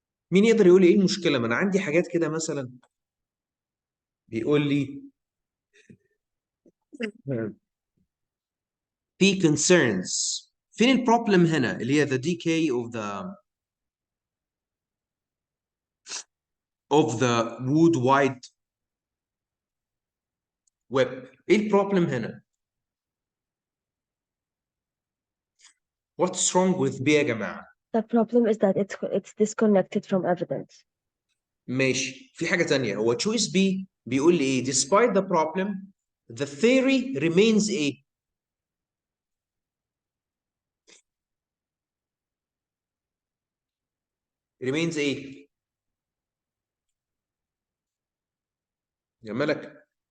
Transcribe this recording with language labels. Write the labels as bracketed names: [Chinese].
[Arabic] مين يقدر يقول لي ايه المشكله؟ ما انا عندي حاجات كده مثلا بيقول لي في concerns. فين البروبلم هنا اللي هي [English] the decay of the wood wide web. [Arabic] ايه البروبلم هنا؟ [English] What's wrong with B [Arabic] يا جماعه؟ [English] The problem is that it's disconnected from evidence. [Arabic] ماشي، في حاجه تانية. هو choice B بيقول لي ايه؟ [English] despite the problem the theory remains [Arabic] ايه؟ remains ايه؟ يا ملك.